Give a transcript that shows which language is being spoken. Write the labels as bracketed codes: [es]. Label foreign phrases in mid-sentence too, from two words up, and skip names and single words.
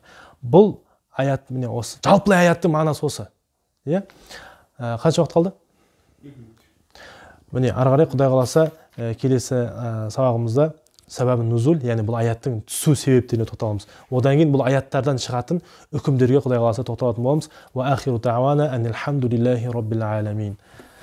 [kk] Бұл аят міне осы, жалпылай аяттың мағынасы осы. Қанша уақыт қалды? Міне ары қарай Құдай қаласа келесі сабағымызда [ar] سبب النزول, [kk] яғни бұл аяттың түсу себептеріне тоқталамыз. Одан кейін бұл аяттардан шығатын үкімдерге Құдай қаласа тоқталатын боламыз. [ar] وآخر دعوانا أن الحمد لله رب العالمين.